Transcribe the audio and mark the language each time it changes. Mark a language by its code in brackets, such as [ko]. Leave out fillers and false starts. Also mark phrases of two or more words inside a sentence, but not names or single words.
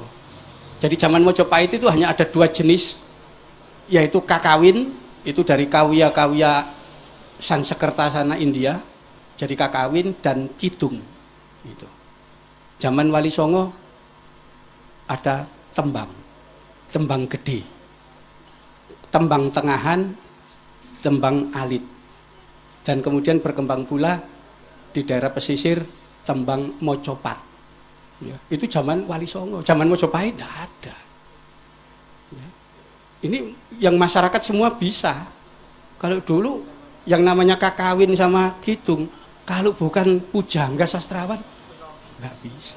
[id] Jadi zaman Mojopahit itu hanya ada 2 jenis, yaitu kakawin, itu dari kawya-kawya Sansekerta sana India, jadi kakawin, dan kidung. Itu. Zaman Wali Songo ada tembang, tembang gede, tembang tengahan, tembang alit, dan kemudian berkembang pula di daerah pesisir tembang mocopat. Ya, itu zaman Wali Songo, zaman Mojopahit tidak ada. Ya. Ini yang masyarakat semua bisa. Kalau dulu yang namanya kakawin sama kidung, kalau bukan pujangga sastrawan nggak bisa.